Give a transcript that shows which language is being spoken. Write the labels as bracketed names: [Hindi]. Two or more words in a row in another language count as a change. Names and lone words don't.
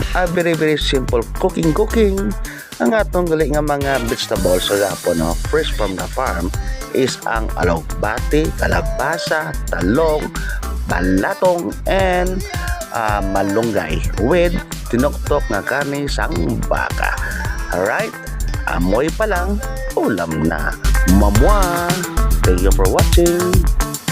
[English] A very simple cooking. [Hiligaynon] Ang atong gali nga mga vegetables sa gapon no, [English] fresh from the farm is [Hiligaynon] ang alugbati, kalabasa, talong, balatong, and malunggay with tinoktok nga karne sang baka. [Filipino] Alright, amoy pa lang, ulam na. Mamwa! [English] Thank you for watching.